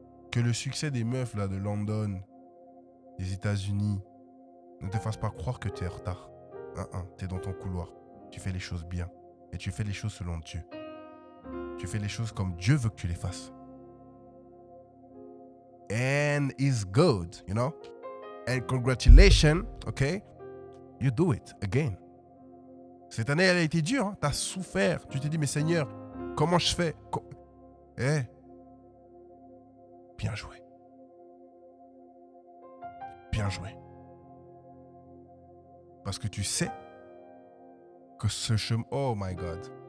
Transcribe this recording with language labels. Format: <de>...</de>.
<fr>Que le succès des meufs là de London, les États-Unis ne te fassent pas croire que tu es en retard. Tu es dans ton couloir. Tu fais les choses bien. Et tu fais les choses selon Dieu. Tu fais les choses comme Dieu veut que tu les fasses.</fr> <en>And it's good, you know? And congratulations, okay? You do it again.</en> <fr>Cette année, elle a été dure. Hein? Tu as souffert. Tu t'es dit, mais Seigneur, comment je fais? Bien joué. Bien joué. Parce que tu sais que ce chemin...</fr> <en>Oh my God.</en>